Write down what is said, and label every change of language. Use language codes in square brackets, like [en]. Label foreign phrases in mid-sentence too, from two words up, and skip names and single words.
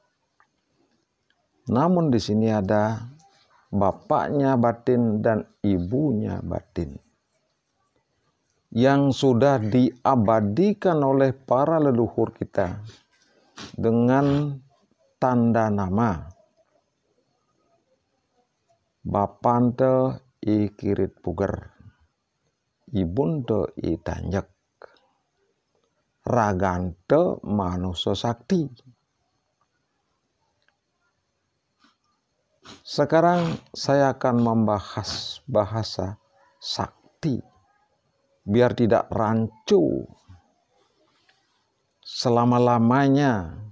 [id] Namun di sini ada bapaknya batin dan ibunya batin, yang sudah diabadikan oleh para leluhur kita dengan tanda nama. [ban] Bapante i kirit puger, ibunte i tanjak, ragante manusia sakti. [id] Sekarang saya akan membahas bahasa sakti, biar tidak rancu selama-lamanya.